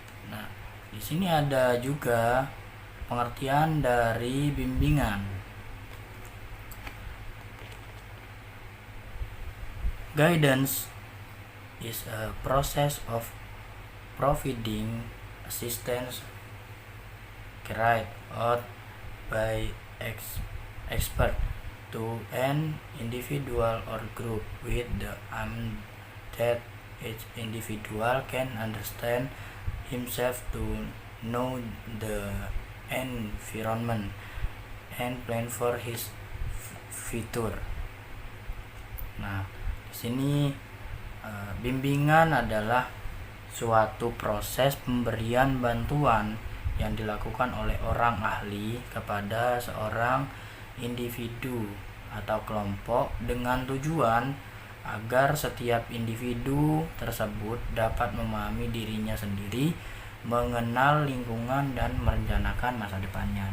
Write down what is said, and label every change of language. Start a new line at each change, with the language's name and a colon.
Indonesian: Nah, di sini ada juga pengertian dari bimbingan.
English: Guidance is a process of providing assistance carried out by expert to an individual or group with the aim that each individual can understand himself, to know the environment and plan for his future.
Indonesian: Nah, di sini bimbingan adalah suatu proses pemberian bantuan yang dilakukan oleh orang ahli kepada seorang individu atau kelompok dengan tujuan agar setiap individu tersebut dapat memahami dirinya sendiri, mengenal lingkungan, dan merencanakan masa depannya.